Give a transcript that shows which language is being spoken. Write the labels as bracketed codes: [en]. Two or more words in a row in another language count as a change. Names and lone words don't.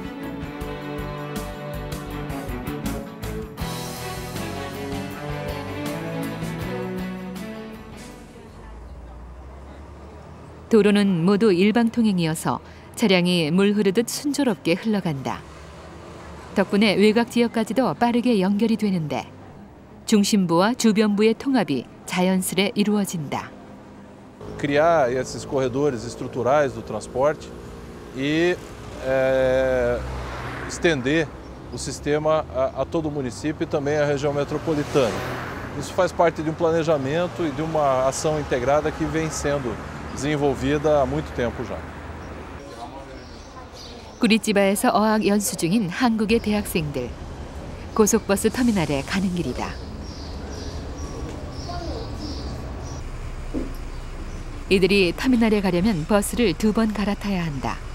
[ko] 도로는 모두 일방 통행이어서 차량이 물 흐르듯 순조롭게 흘러간다. 덕분에 외곽 지역까지도 빠르게 연결이 되는데 중심부와 주변부의 통합이 자연스레 이루어진다. [pt] Criar esses corredores estruturais do transporte e estender o sistema a todo o município e também a região metropolitana. Isso faz parte de um planejamento e de uma ação integrada que vem sendo desenvolvida há muito tempo já. [ko] 꾸리찌바에서 어학 연수 중인 한국의 대학생들. 고속버스 터미널에 가는 길이다. 이들이 터미널에 가려면 버스를 2번 갈아타야 한다.